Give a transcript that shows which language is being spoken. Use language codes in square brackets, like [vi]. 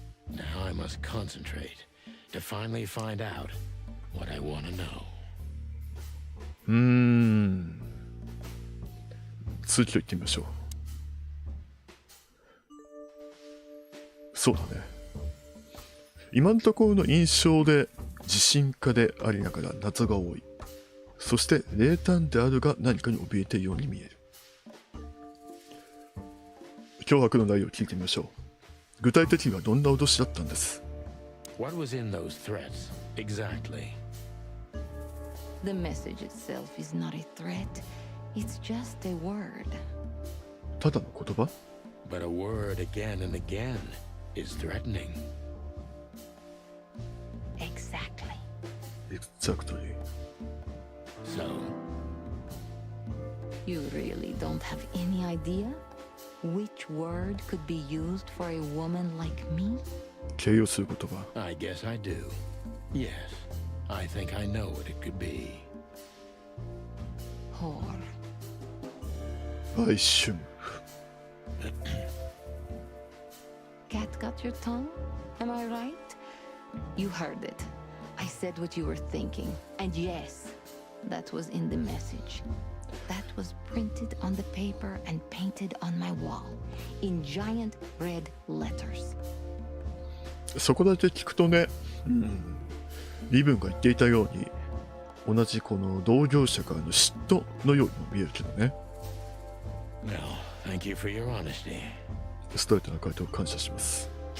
[en] Now I must concentrate to finally find out what I want to know. [ja] 続きを言ってみましょう。そうだね。今のところの印象で自信家でありながら謎が多い。そして冷淡であるが何かに怯えているように見える。脅迫の内容を聞いてみましょう。具体的にはどんな脅しだったんです？ [en] What was in those threats exactly? The message itself is not a threat. It's just a word. [ja] ただの言葉？ [en] But a word again and again is threatening. Exactly. Exactly. So, You really don't have any idea which word could be used for a woman like me? [ja] 形容する言葉。 [en] I guess I do. Yes, I think I know what it could be. Whore. [ja] 売春。 [en] Cat got your tongue? Am I right? You heard it. I said what you were thinking. And yes, that was in the message. That was printed on the paper and painted on my wall in giant red letters. [ja] そこだけ聞くとね、リブンが言っていたように、同じこの同業者からの嫉妬のようにも見えるけどね。 [en] Well, thank you for your honesty. [ja] ストレートな回答を感謝します。